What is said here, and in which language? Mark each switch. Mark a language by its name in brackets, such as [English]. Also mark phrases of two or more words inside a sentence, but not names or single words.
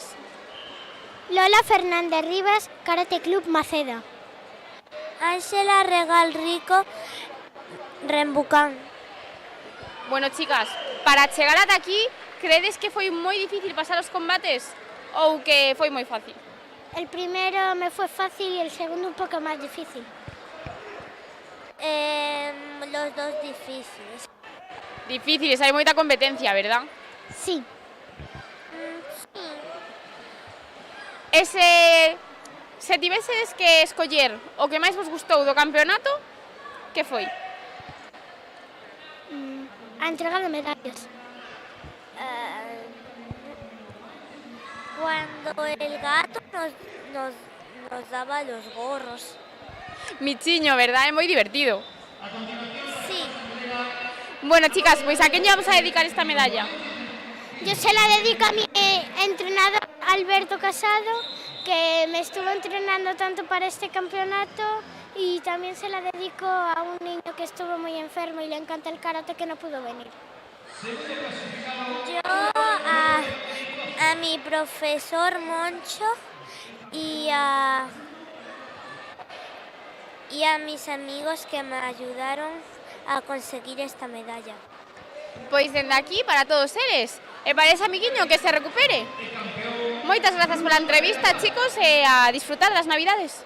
[Galician] Lola Fernández Rivas, Karate Club Maceda. Ángela Regal Rico, Rembucán. Bueno, chicas, para chegar ata aquí credes que foi moi difícil pasar os combates ou que foi moi fácil? [Spanish] El primero me fue fácil y el segundo un poco más difícil. Los dos difíciles. [Galician] Difíciles, hai moita competencia, verdad? [Spanish] Sí. [Galician] Se tivesedes que escoller o que máis vos gustou do campeonato, que foi? A entrega de medallas. [Spanish] Cuando el gato nos daba los gorros. [Galician] Michiño, verdad? É moi divertido. [Spanish] Sí. [Galician] Bueno, chicas, pois a quen lle vamos a dedicar esta medalla? [Spanish] Yo se la dedico a mi entrenador Alberto Casado, que me estuvo entrenando tanto para este campeonato, y también se la dedico a un niño que estuvo muy enfermo y le encanta el karate, que no pudo venir. Yo a mi profesor Moncho y a mis amigos que me ayudaron a conseguir esta medalla. [Galician] Pois dende aquí para todos eles. E para ese amiguiño que se recupere. Moitas grazas pola entrevista, chicos, e a disfrutar das Navidades.